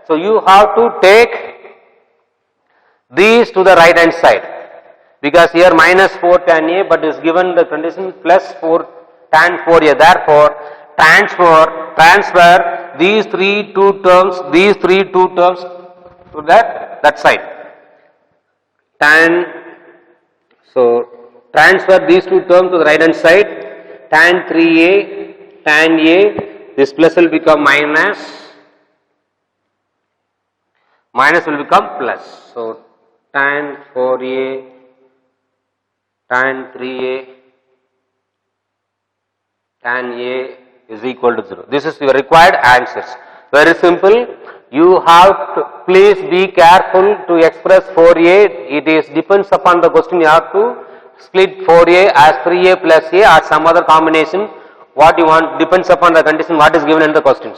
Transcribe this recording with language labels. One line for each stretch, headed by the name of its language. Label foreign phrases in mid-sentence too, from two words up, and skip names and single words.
English: So, you have to take these to the right hand side, because here minus 4 tan a, but is given the condition plus 4 tan 4a. Therefore, transfer these two terms to that side. Transfer these two terms to the right hand side, tan 3a, tan a, this plus will become minus will become plus. So, tan 4a, tan 3a, tan a is equal to 0. This is your required answers. Very simple. You have to please be careful to express 4a. It depends upon the question. You have to split 4a as 3a plus a or some other combination. What you want depends upon the condition what is given in the questions.